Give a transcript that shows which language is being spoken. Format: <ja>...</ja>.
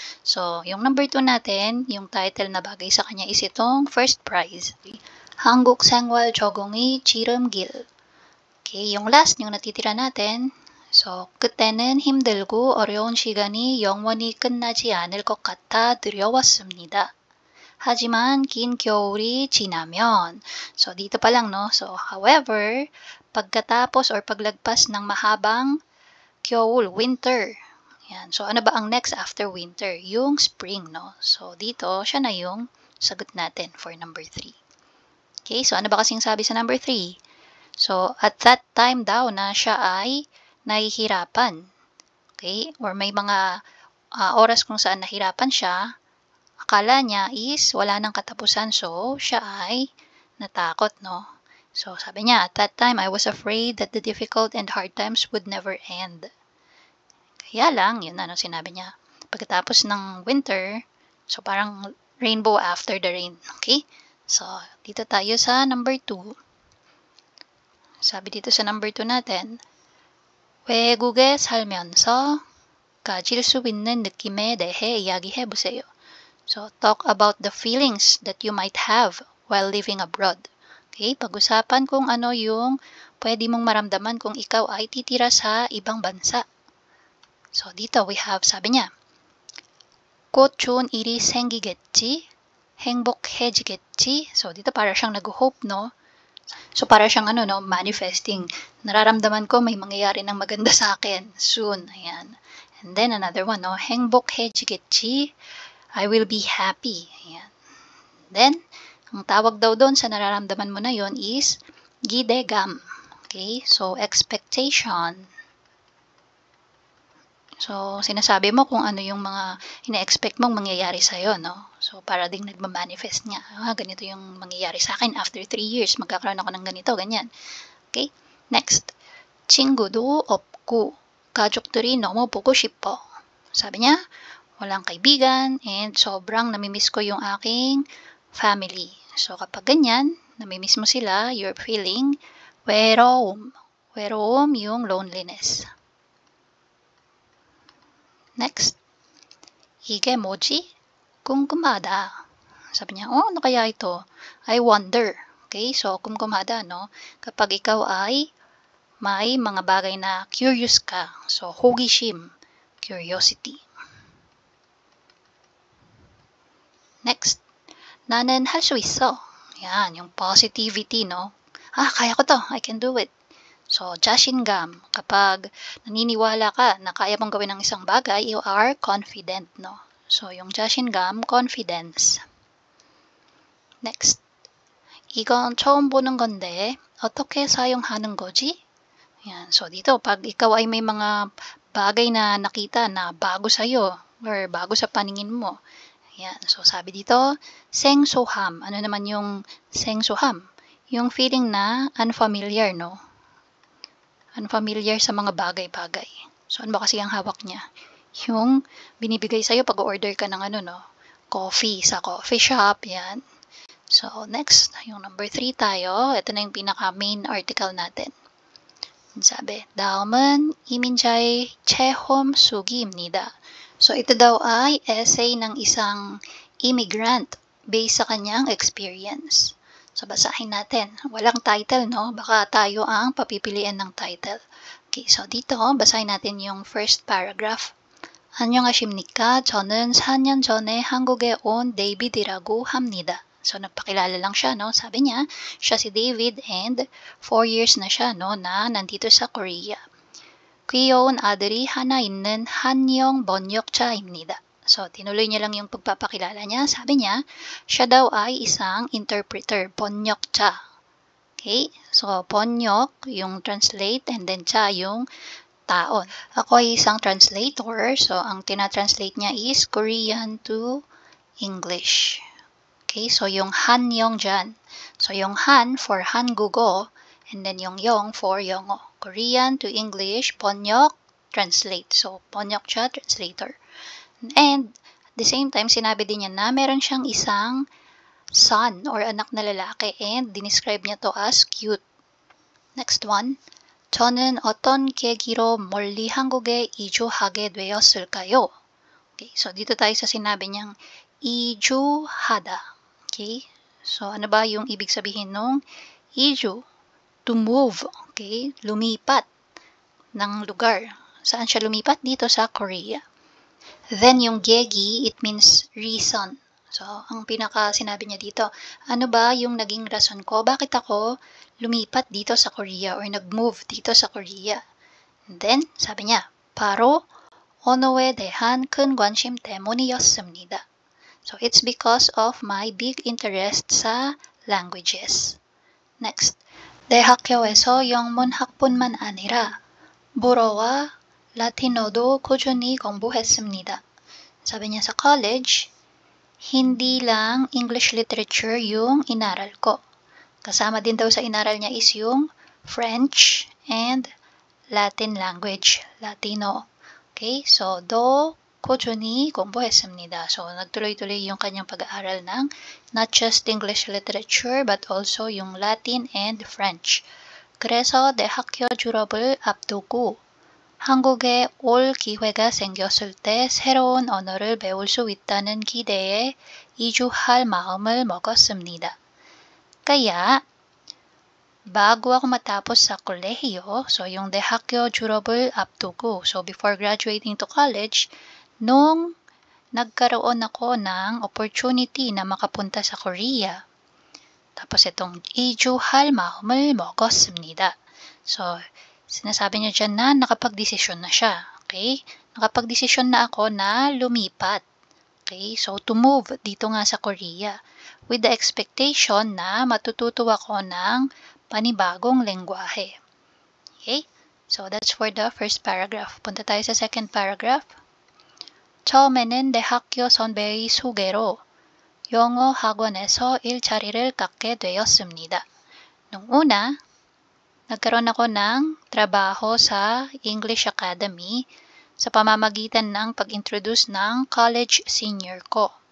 <tl>So, yung number 2 natin, yung title na bagay sa kanya is itong first prize.</tl> <ko>한국 생활 적응의 지름길.</ko> <tl>Okay, yung last, yung natitira natin, so,</tl> <ko>그때는 힘들고 어려운 시간이 영원히 끝나지 않을 것 같아 두려웠습니다. 하지만 긴 겨울이 지나면,</ko> <tl>so dito pa lang, no? So, however, pagkatapos or paglagpas ng mahabang 겨울, winter. Yan. So, ano ba ang next after winter? Yung spring, no? So, dito, siya na yung sagot natin for number 3. Okay, so ano ba kasing sabi sa number 3? So, at that time daw na siya ay nahihirapan. Okay, or may mga oras kung saan nahirapan siya, akala niya is wala nang katapusan, so siya ay natakot, no?</tl> <en>So, sabi niya, at that time, I was afraid that the difficult and hard times would never end.</en> <tl>Kaya lang, yun ano sinabi niya. Pagkatapos ng winter, So, parang rainbow after the rain. Okay? So, dito tayo sa number 2. Sabi dito sa number 2 natin,</tl> <ko>외국에 살면서 가질 수 있는 느낌에 대해 이야기해 보세요.</ko> <en>So, talk about the feelings that you might have while living abroad. Okay?</en> <tl>Pag-usapan kung ano yung pwede mong maramdaman kung ikaw ay titira sa ibang bansa. So, dito we have, sabi niya,</tl> <ko>곧 좋은 일이 생기겠지, 행복해지겠지.</ko> <tl>So, dito para siyang nag-hope, no? So, para siyang manifesting. Nararamdaman ko may mangyayari ng maganda sa akin soon. Ayan.</tl> <en>And then, another one, no?</en> <ko>행복해지겠지,</ko> <en>I will be happy. Ayan.</en> <tl>Then, ang tawag daw doon sa nararamdaman mo na yon is 기대감.</tl> <en>Okay? So, expectation.</en> <tl>So, sinasabi mo kung ano yung mga ina-expect mong mangyayari sa'yo, no? So, para ding nagmamanifest niya. Ganito yung mangyayari sa akin after 3 years. Magkakaroon ako ng ganito, ganyan.</tl> <en>Okay? Next.</en> <ko>친구도 없고 가족들이 너무 보고 싶어.</ko> <tl>Sabi niya, walang kaibigan and sobrang namimiss ko yung aking family. So, kapag ganyan, namimiss mo sila, you're feeling 외로움. 외로움 yung loneliness.</tl> <en>Next,</en> <ko>이게 뭐지? 궁금하다.</ko> <tl>Sabi niya, ano kaya ito?</tl> <en>I wonder.</en> <tl>Okay, so 궁금하다, no? Kapag ikaw ay may mga bagay na curious ka.</tl> <en>So, 호기심, curiosity.</en> <ko>Next, 나는 할 수 있어.</ko> <tl>Yan, yung positivity, no? Kaya ko to.</tl> <en>I can do it.</en> <tl>So, 자신감. Kapag naniniwala ka na kaya mong gawin ng isang bagay,</tl> <en>you are confident, no? So, yung 자신감, confidence. Next.</en> <ko>이건 처음 보는 건데, 어떻게 사용하는 거지?</ko> <tl>Yan. So, dito, pag ikaw ay may mga bagay na nakita na bago sa'yo or bago sa paningin mo, yan. So, sabi dito, 생소함. Ano naman yung 생소함? Yung feeling na unfamiliar, no? Unfamiliar sa mga bagay-bagay. So, ano ba kasi ang hawak niya? Yung binibigay sa'yo pag order ka ng coffee sa coffee shop, yan. So, next, yung number 3 tayo. Ito na yung pinaka-main article natin.</tl> <ko>Sabi, 다음은 이민자의 체험 수기입니다.</ko> <tl>So, ito daw ay essay ng isang immigrant based sa kanyang experience. So, basahin natin. Walang title, no? Baka tayo ang papipilian ng title. Okay, so dito, basahin natin yung first paragraph.</tl> <ko>안녕하십니까? 저는 4년 전에 한국에 온 데이비드라고 합니다.</ko> <tl>So, nagpakilala lang siya, no? Sabi niya, siya si David and 4 years na siya, no? Na nandito sa Korea.</tl> <ko>귀여운 아들이 하나 있는 한영 번역자입니다.</ko> <tl>So, tinuloy niya lang yung pagpapakilala niya. Sabi niya, siya daw ay isang interpreter, 번역자. Okay? So, 번역, yung translate, and then 자, yung taon. Ako ay isang translator. So, ang tinatranslate niya is Korean to English. Okay? So, yung 한영 dyan. So, yung Han for 한국어, and then yung 영 for 영어. Korean to English, 번역, translate. So, 번역자, translator. And, at the same time, sinabi din niya na meron siyang isang son or anak na lalaki and dinescribe niya to as cute. Next one.</tl> <ko>저는 어떤 계기로 멀리 한국에 이주하게 되었을까요?</ko> <tl>Okay, so dito tayo sa sinabi niyang 이주하다. Okay? So, ano ba yung ibig sabihin nung 이주? To move. Okay? Lumipat ng lugar. Saan siya lumipat? Dito sa Korea. Then, yung gegi, it means reason. So, ang pinaka sinabi niya dito, ano ba yung naging rason ko? Bakit ako lumipat dito sa Korea or nag-move dito sa Korea? And then, sabi niya,</tl> <ko>바로 언어에 대한 큰 관심 때문이었습니다.</ko> <en>So, it's because of my big interest sa languages.</en> <ko>Next, 대학교에서 영문학뿐만 아니라 불어와 라틴어도 꾸준히 공부했습니다.</ko> <tl>Sabi niya sa college, hindi lang English literature yung inaral ko. Kasama din daw sa inaral niya is yung French and Latin language, Latino. Okay, so do</tl> <ko>꾸준히 공부했습니다.</ko> <tl>So, nagtuloy-tuloy yung kanyang pag-aaral ng not just English literature but also yung Latin and French.</tl> <ko>그래서 대학교 졸업을 앞두고 한국에 올 기회가 생겼을 때 새로운 언어를 배울 수 있다는 기대에 이주할 마음을 먹었습니다.</ko> <tl>Kaya, bago ako matapos sa kolehiyo, so yung</tl> <ko>대학교 졸업을 앞두고,</ko> <tl>so before graduating to college, nung nagkaroon ako ng opportunity na makapunta sa Korea, tapos itong</tl> <ko>이주할 마음을 먹었습니다.</ko> <tl>So, sinasabi niya dyan na nakapagdesisyon na siya. Okay? Nakapagdesisyon na ako na lumipat. Okay? So, to move dito nga sa Korea with the expectation na matututo ako ng panibagong lengguwahe. Okay? So, that's for the first paragraph. Punta tayo sa second paragraph.</tl> <ko>처음에는 대학교 선배의 소개로 영어 학원에서 일자리를 갖게 되었습니다.</ko> <tl>Nung una, nagkaroon ako ng trabaho sa English Academy sa pamamagitan ng pag-introduce ng college senior ko.</tl>